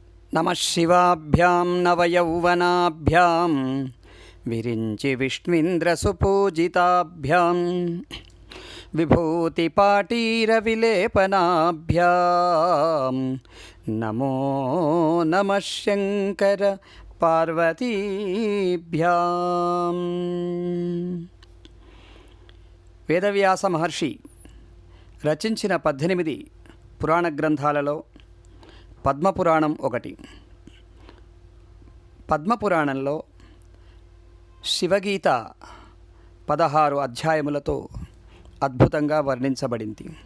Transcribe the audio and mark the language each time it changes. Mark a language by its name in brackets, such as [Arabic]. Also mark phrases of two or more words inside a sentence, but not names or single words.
[Sanskrit] नमः शिवाभ्यां नवयौवनाभ्यां विरिञ्चि विष्णुन्द्रसुपूजिताभ्यां विभूतिपाटीरविलेपनाभ्यां नमो नमः शङ्कर पार्वतीभ्यां। [Telugu] వేదవ్యాస మహర్షి రచించిన 18 పురాణ గ్రంథాలలో పద్మపురాణం ఒకటి. పద్మపురాణంలో శివగీత 16 అధ్యాయములతో అద్భుతంగా వర్ణించబడింది.